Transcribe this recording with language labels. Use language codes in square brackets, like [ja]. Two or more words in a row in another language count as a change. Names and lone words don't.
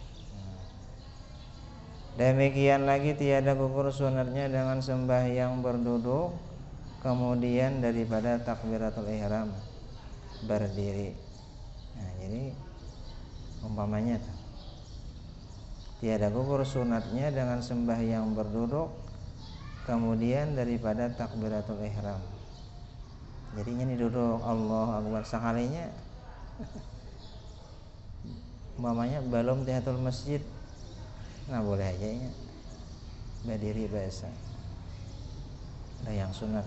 [ms] Demikian lagi tiada gugur sunatnya dengan sembahyang berduduk kemudian daripada takbiratul ihram berdiri. Nah, jadi umpamanya tuh tiada gugur sunatnya dengan sembahyang berduduk kemudian daripada takbiratul ihram. [bjn] Jadinya ini duduk [ar] اللهُ أَكْبَرُ [bjn] sekalinya umpamanya belum tahiyatul masjid. [id] Nah boleh aja ya berdiri biasa. Ada yang sunat.